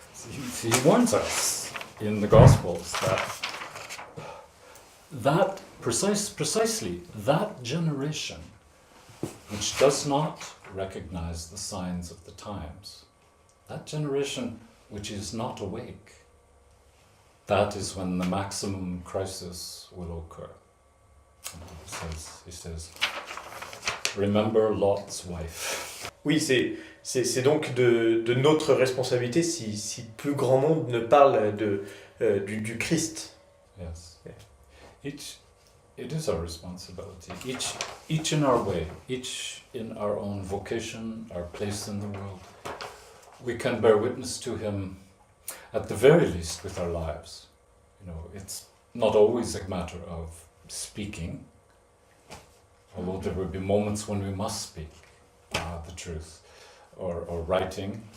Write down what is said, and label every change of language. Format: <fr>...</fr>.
<en>He warns us in the Gospels that precisely that generation which does not recognize the signs of the times, that generation which is not awake, that is when the maximum crisis will occur. And he says, remember Lot's wife.</en> <fr>Oui, c'est donc de notre responsabilité si plus grand monde ne parle du Christ.</fr> <en>Yes. Yeah. It is our responsibility. Each in our way, each in our own vocation, our place in the world. We can bear witness to him at the very least with our lives. You know, it's not always a matter of speaking, although there will be moments when we must speak the truth, or writing.</en>